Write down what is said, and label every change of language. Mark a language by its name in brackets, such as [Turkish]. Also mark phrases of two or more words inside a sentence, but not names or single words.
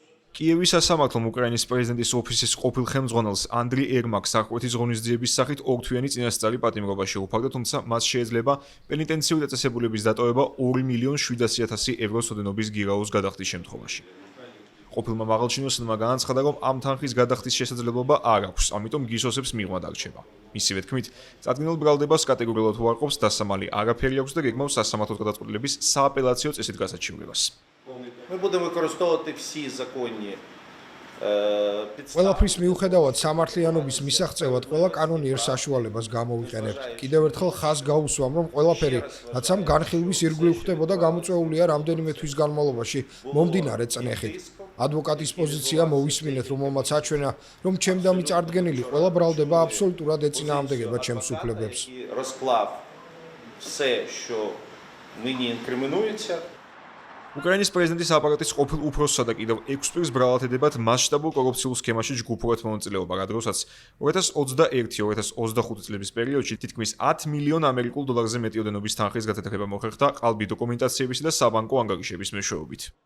[Georgian] კიევის სასამართლომ უკრაინის პრეზიდენტის ოფისის ყოფილ ხელმძღვანელს ანდრი ერმაკს აღკვეთის ღონისძიების სახით ორთვიანი წინასწარი პატიმრობა შეუფარდა, თუმცა მას შეიძლება პენიტენციური დაწესებულების დატოვება 2.700.000 ევროს ოდენობის გირაოს გადახდის შემთხვევაში. ყოფილმა მაღალჩინოსნმა განაცხადა, რომ ამ თანხის გადახდის შესაძლებლობა არ აქვს, ამიტომ გისოსებს მიღმა დარჩება. მისივე თქმით, წარდგენილ ბრალდებას კატეგორიულად უარყოფს დასამალი არაფერი აქვს და გეგმავს სასამართლოს გადაწყვეტილების სააპელაციო წესით გასაჩივრებას. [Ukrainian] Ми будемо використовувати всі законні [Georgian] ყველაფრის მიუხედავად სამართლიანობის მისაღწევად ყველა კანონიერ საშუალებას გამოვიყენებთ. კიდევ ერთხელ ხაზს გაუსვამ, რომ ყველაფერი, რაც ამ განხილვის ირგვლივ ხდებოდა, გამოწვეულია რამდენიმე თვის განმავლობაში მომდინარე წნეხით. ადვოკატის პოზიცია მოვისმინეთ, რომელმაც აჩვენა, რომ ჩემდამი წარდგენილი ყველა ბრალდება აბსოლუტურად ეწინააღმდეგება ჩემს უფლებებს. [Ukrainian] розклав все, що мені інкримінується. [Georgian] უკრაინის პრეზიდენტის აპარატის ყოფილ უფროსსა და კიდევ 6 პირს ბრალად ედებათ მასშტაბურ კორუფციულ სქემაში ჯგუფურად მონაწილეობა, რადგანაც 2021-2025 წლების პერიოდში თითქმის 10 მილიონ ამერიკულ დოლარზე მეტი ოდენობის თანხის გათეთრება მოხერხდა ყალბი დოკუმენტაციებისა და საბანკო ანგარიშების მეშვეობით.